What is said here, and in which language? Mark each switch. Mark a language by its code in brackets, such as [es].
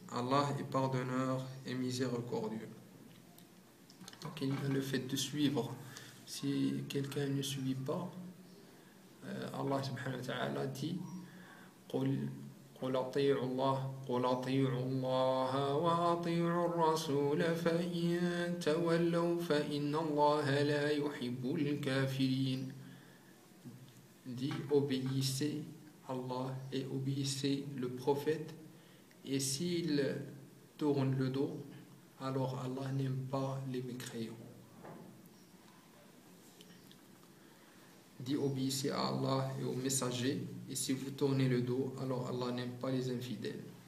[fr] Allah est pardonneur et miséricordieux. Donc il y a le fait de suivre. Si quelqu'un ne suit pas, Allah subhanahu wa ta'ala dit [ar] قُلْ أَطِيعُ اللَّهَ قُلْ أَطِيعُ اللَّهَ وَأَطِيعُ الرَّسُولَ فَإِنْ تَوَلَّوْا فَإِنَّ اللَّهَ لَا يُحِبُّ الْكَافِرِينَ. [fr] Dit obéissez Allah et obéissez le prophète, et s'il tourne le dos, alors Allah n'aime pas les mécréants. Dit obéissez à Allah et aux messagers, et si vous tournez le dos, alors Allah n'aime pas les infidèles.